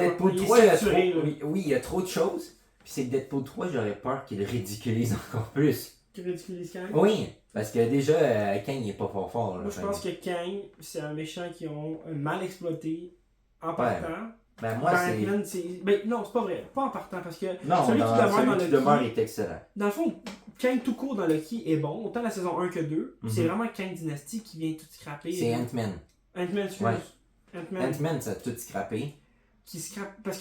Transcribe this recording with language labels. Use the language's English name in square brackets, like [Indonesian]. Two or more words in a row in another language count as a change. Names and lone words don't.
[French] Deadpool Il est 3, il y a saturé, trop, là. oui, il y a trop de choses, pis c'est que Deadpool 3, j'aurais peur qu'il le ridiculise encore plus. Qui ridiculise Kang. Oui, parce que déjà, Kang il est pas fort là. Moi, je Fait pense que Kang, c'est un méchant qui ont mal exploité en Ouais. partant. Ben moi, Dans c'est... Ant-Man, c'est. Ben, non, c'est pas vrai. Pas en partant, parce que Non, celui qui demeure dans celui qui Loki- demeure est excellent. dans le fond, Kang tout court dans Loki est bon, autant la saison 1 que 2. Mhm. C'est vraiment Kang Dynasty qui vient tout scraper. C'est Ant-Man. Ant-Man, excuse. Ouais. Ant-Man Ant-Man, ça a tout scrappé. qui scrape. Parce que